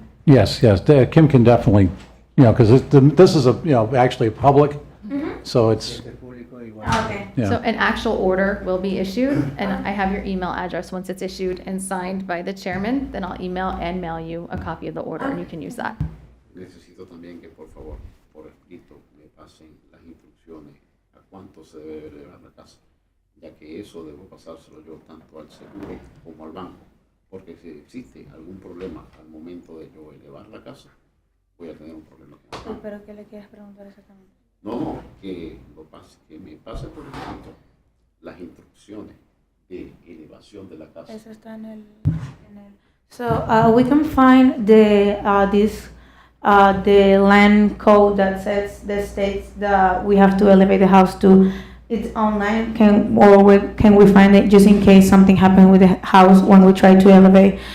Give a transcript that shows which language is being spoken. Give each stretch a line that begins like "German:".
English: Yes, Kim can definitely, because this is actually public, so it's, Okay. yeah. So an actual order will be issued, and I have your email address. Once it's issued and signed by the chairman, then I'll email and mail you a copy of the order, and you can use that.
Spanish: Necesito también que por favor, por escrito, me pasen las instrucciones a cuánto se debe elevar la casa, ya que eso debo pasárselo yo tanto al seguro como al banco, Porque si existe algún problema al momento de yo elevar la casa, voy a tener un problema con el banco. ¿Pero qué le quieres preguntar exactamente? No, que me pase por escrito las instrucciones de elevación de la casa. Eso está en el.
English: So we can find the the land code that states that we have to elevate the house to. It's online. Can we find it just in case something happened with the house when we try to elevate?